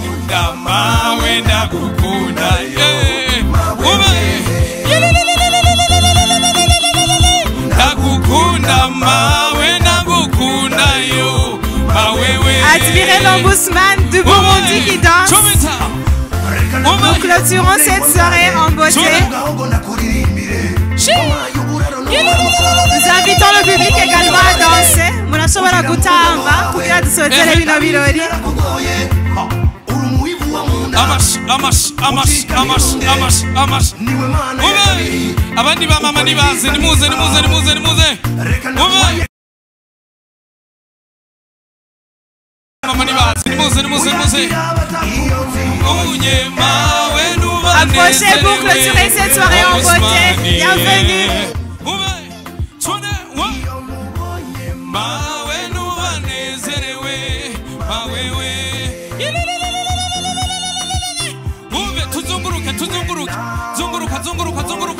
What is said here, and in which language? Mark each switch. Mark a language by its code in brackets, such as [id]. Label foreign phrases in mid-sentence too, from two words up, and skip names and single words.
[rn] ndagukunda mawe ndagukunda ndagukunda mawe ndagukunda yo mawewe. [fr] Admirez l'ombudsman du Burundi qui danse. Nous clôturons cette soirée en beauté. Nous invitons le public également à danser. [rn] Murashobora gutamba kugira dusozere bino birori. Amash. Abandi ba mama nibaze nimuze. Mama nibaze nimuze. [fr] Approchez pour clôturer cette soirée en beauté. Bienvenue. [rn] Zunguruka.